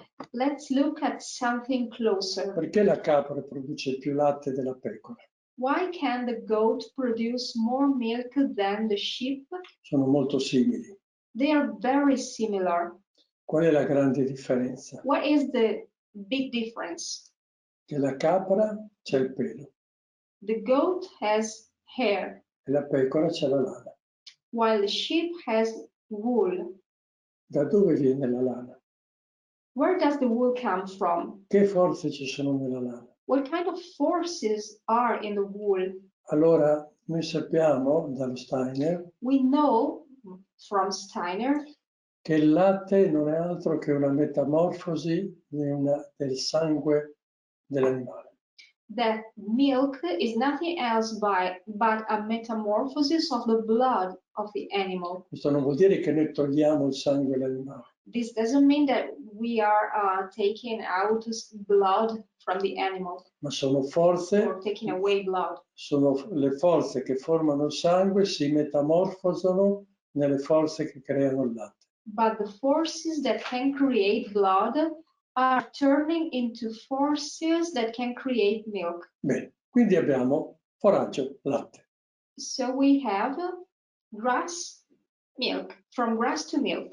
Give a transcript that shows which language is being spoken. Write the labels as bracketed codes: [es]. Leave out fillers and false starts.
[en] Let's look at something closer. [it] Perché la capra produce più latte della pecora? [en] Why can the goat produce more milk than the sheep? [it] Sono molto simili. [en] They are very similar. [it] Qual è la grande differenza? [en] What is the big difference? [it] Che la capra c'è il pelo [en] The goat has hair, [it] e la pecora c'è la lana. [en] while the sheep has wool. [it] Da dove viene la lana? [en] Where does the wool come from? [it] Che forze ci sono nella lana? [en] What kind of forces are in the wool? [it] Allora, noi sappiamo dallo Steiner [en] We know from Steiner [it] che il latte non è altro che una metamorfosi del sangue dell'animale. [en] that milk is nothing else but a metamorphosis of the blood of the animal. [it] Questo non vuol dire che noi togliamo il sangue dell'animale. [en] This doesn't mean that we are taking out blood from the animal [it] ma sono forze, [en] or taking away blood. [it] sono le forze che formano il sangue, si metamorfosano nelle forze che creano il latte. [en] But the forces that can create blood are turning into forces that can create milk. [it] Bene, quindi abbiamo foraggio, latte. [en] So we have grass, milk, from grass to milk,